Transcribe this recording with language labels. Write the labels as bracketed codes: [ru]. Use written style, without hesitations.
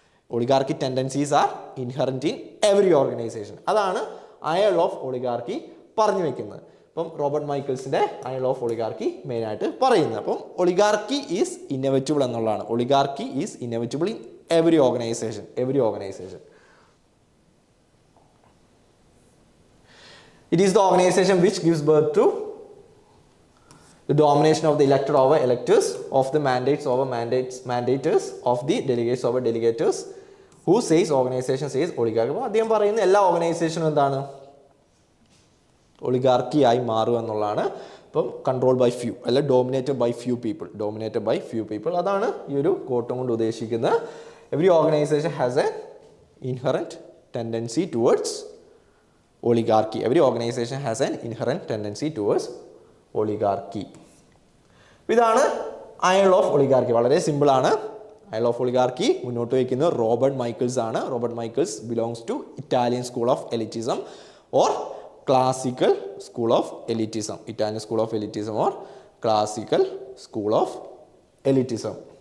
[en] Oligarchy tendencies are inherent in every organization. [ml] അതാണ് iron law of oligarchy പറഞ്ഞു വെക്കുന്നത്. അപ്പം Robert മൈക്കിൾസിന്റെ iron law of oligarchy main ആയിട്ട് പറയുന്നത്. അപ്പം [en] oligarchy is inevitable [ml] എന്നുള്ളതാണ്. [en] Oligarchy is inevitable in every organization. It is the organization which gives birth to the domination of the elected over electors, of the mandates over mandators, of the delegates over delegators. Who says organization says oligarchy. [ml] അപ്പോൾ അദ്ദേഹം പറയുന്ന എല്ലാ ഓർഗനൈസേഷനും എന്താണ് oligarchy ആയി മാറുക എന്നുള്ളതാണ്. [en] ഇപ്പം control by few [ml] അല്ല [en] Dominated by few people. [ml] അതാണ് ഈ ഒരു കോട്ടും കൊണ്ട് ഉദ്ദേശിക്കുന്നത്. [en] Every organization has a inherent tendency towards oligarchy. Every organization has an inherent tendency towards oligarchy. [ml] ഇതാണ് അയൺ ലോ ഓഫ് ഒളിഗാർക്കി. വളരെ സിമ്പിൾ ആണ്. അയൺ ലോ ഓഫ് ഒളിഗാർക്കി മുന്നോട്ട് വയ്ക്കുന്നത് റോബർട്ട് മൈക്കിൾസ് ആണ്. [en] Robert Michels belongs to Italian school of elitism or classical school of elitism. Italian school of elitism or classical school of elitism.